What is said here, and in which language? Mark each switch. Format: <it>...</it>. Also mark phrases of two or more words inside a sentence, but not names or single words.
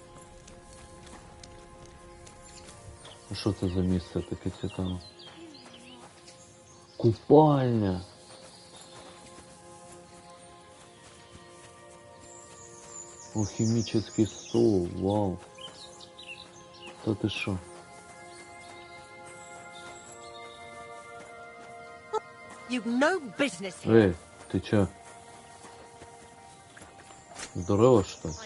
<uk>А що це за місце таке цікаве?</uk> <ru>Купальня. О, химический стол, вау.</ru> <uk>Та ти що?</uk> <en>You've no business here.</en> <ru>Эй, ты чё? Здорово, что ли?</ru>